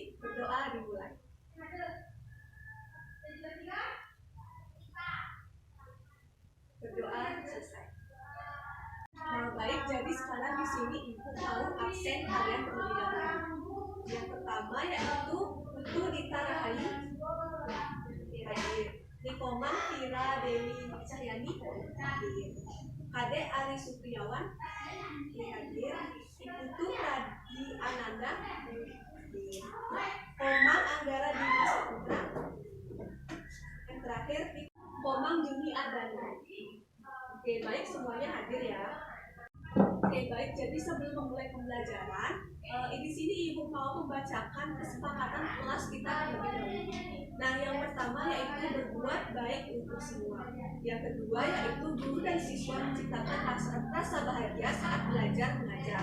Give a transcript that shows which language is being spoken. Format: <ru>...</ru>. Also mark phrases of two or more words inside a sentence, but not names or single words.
<id>Berdoa dimulai. Berdoa selesai. Nah baik, jadi sekarang di sini ibu mau absen kalian terlebih dahulu. Yang pertama yaitu Putu Dita Rahayu hadir. Nikomang Tira Dewi Cahyani hadir. Kade Ari Supriyawan hadir. Iputu Radi Ananda hadir. Komang Anggara Dwi Saputra. Yang terakhir Komang Juni Adana. Oke baik, semuanya hadir ya. Oke baik, jadi sebelum memulai pembelajaran, di sini ibu mau membacakan kesepakatan kelas kita terlebih dahulu. Nah yang pertama yaitu berbuat baik untuk semua. Yang kedua yaitu guru dan siswa menciptakan rasa bahagia saat belajar mengajar.</id>